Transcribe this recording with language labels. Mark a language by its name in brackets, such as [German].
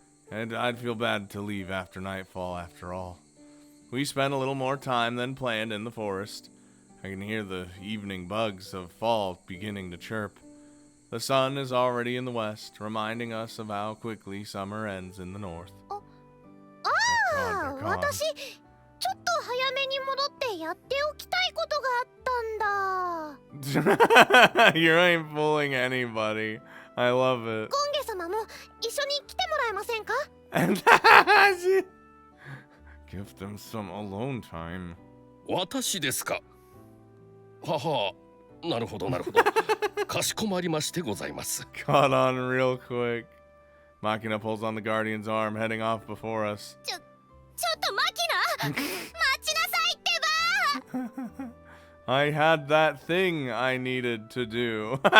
[English] And I'd feel bad to leave after nightfall after all. We spent a little more time than planned in the forest. I can hear the evening bugs of fall beginning to chirp. The sun is already in the west, reminding us of how quickly summer ends in the north. [Japanese] ああ、私ちょっと早めに戻ってやっておきたいことがあったんだ。 [English] You ain't fooling anybody. I love it. [Japanese] ゴンゲ様も一緒に来てもらえませんか？ [English] Give them some alone time. [Japanese] 私ですか。はは、なるほどなるほど。かしこまりましてございます。 [English] Caught on real quick. Machina pulls on the Guardian's arm, heading off before us. [Japanese] ちょっとマキナ待ちなさいってば。 [English] I had that thing I needed to do.